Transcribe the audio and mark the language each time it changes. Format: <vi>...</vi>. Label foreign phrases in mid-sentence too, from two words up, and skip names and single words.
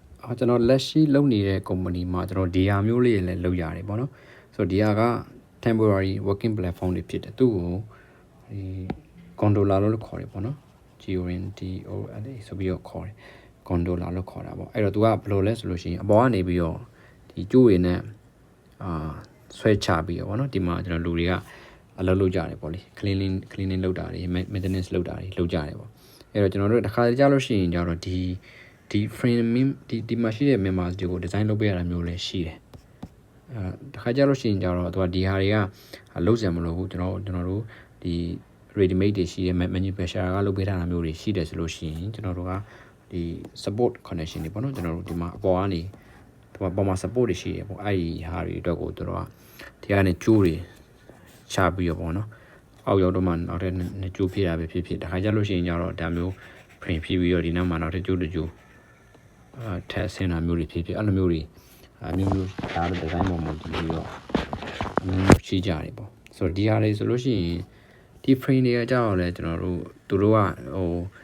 <my>ကျွန်တော်လက်ရှိလုပ်နေတဲ့ company မှာကျွန်တော်ဒီဟာမျိုးလေးလည်းလုပ်ရတယ်ပေါ့နော်ဆိုတော့ဒီဟာက</my> <en>temporary working platform</en> <my>တွေဖြစ်တယ်သူ့ကိုဒီ controller လို့ခေါ်တယ်ပေါ့နော် GONDOLA ဆိုပြီးတော့ခေါ်တယ် controller လို့ခေါ်တာပေါ့အဲ့တော့သူကဘယ်လိုလဲဆိုလို့ရှိရင်အပေါ်ကနေပြီးတော့ဒီကျိုးရည်နဲ့ ဆွဲချပြီးတော့ပေါ့နော်ဒီမှာကျွန်တော်လူတွေကအလုပ်လုပ်ကြတယ်ပေါ့လေ cleaning လုပ်တာတွေ maintenance လုပ်တာတွေလုပ်ကြတယ်ပေါ့အဲ့တော့ကျွန်တော်တို့တစ်ခါကြာလို့ရှိရင်ကြတော့ဒီ frame ဒီမှာရှိတဲ့ members တွေကို design လုပ်ပေးရတာ မျိုးလည်းရှိတယ်တစ်ခါကြာလို့ရှိရင်ကြတော့သူကဒီဟာတွေကလုံးစံမလို့ဘူးကျွန်တော်တို့ဒီ</my> <en>ready made</en> <my>တွေရှိတဲ့ manufacturer ကလုပ်ပေးထားတာမျိုးတွေရှိတယ်ဆိုလို့ရှိရင် ကျွန်တော်တို့ကဒီ</my> <en>support connection</en> <my>တွေပေါ့နော်ကျွန်တော်တို့ဒီမှာအပေါ်ကနေဒီမှာပေါ်မှာ support တွေရှိတယ်ပေါ့အဲ့ဒီဟာတွေအတွက်ကိုတို့ကဒီကနေကျိုးတွေချပြီးတော့ပေါ့နော်အောက်ရောက်တော့မှနောက်ထပ်ကျိုးဖြည့်တာပဲဖြစ်ဖြစ်တစ်ခါကြာလို့ရှိရင်ကြတော့ဒါမျိုး frame ဖြည့်ပြီးတော့ဒီနောက်မှာနောက်ထပ်ကျိုးတကျိုးထက်ဆင်းတာမျိုးတွေဖြစ်ဖြစ်အဲ့လိုမျိုးတွေမျိုးဒါတော့ design ပေါ်မှာဒီလိုတော့မျိုးရှိကြတယ်ပေါ့ဆိုတော့ဒီဟာတွေဆိုလို့ရှိရင်ဒီ frame တွေကကြောက်လဲကျွန်တော်တို့သူတို့ကဟို</my>